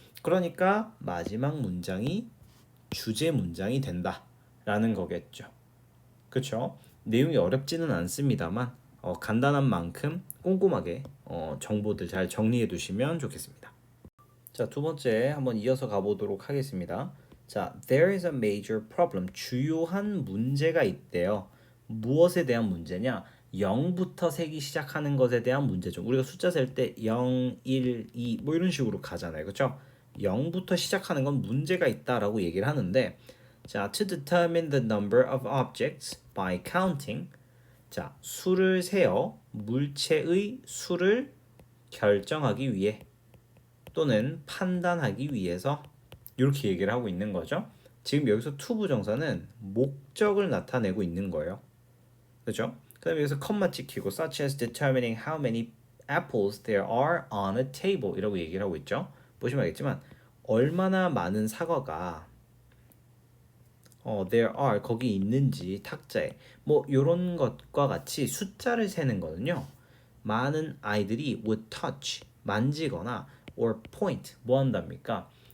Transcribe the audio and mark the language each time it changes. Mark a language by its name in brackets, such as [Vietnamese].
[Korean] 그러니까 마지막 문장이 주제 문장이 된다 라는 거겠죠. 그렇죠? 내용이 어렵지는 않습니다만 간단한 만큼 꼼꼼하게 정보들 잘 정리해 두시면 좋겠습니다. 자, 두 번째 한번 이어서 가보도록 하겠습니다. [English] 자, there is a major problem. [Korean] 주요한 문제가 있대요. 무엇에 대한 문제냐? 0부터 세기 시작하는 것에 대한 문제죠. 우리가 숫자 셀 때 0, 1, 2 뭐 이런 식으로 가잖아요. 그렇죠? 0부터 시작하는 건 문제가 있다라고 얘기를 하는데 자, [English] to determine the number of objects by counting. [Korean] 자, 수를 세어 물체의 수를 결정하기 위해 또는 판단하기 위해서 이렇게 얘기를 하고 있는 거죠. 지금 여기서 to 부정사는 목적을 나타내고 있는 거예요. 그렇죠? 그다음에 여기서 컴마 찍히고 [English] such as determining how many apples there are on a table [Korean] 이라고 얘기를 하고 있죠. 보시면 알겠지만 얼마나 많은 사과가 [English] there are [Korean] 거기 있는지 탁자에 뭐 이런 것과 같이 숫자를 세는 거는요. 많은 아이들이 [English] would touch [Korean] 만지거나 [English] or point [Korean] 뭐 한답니까?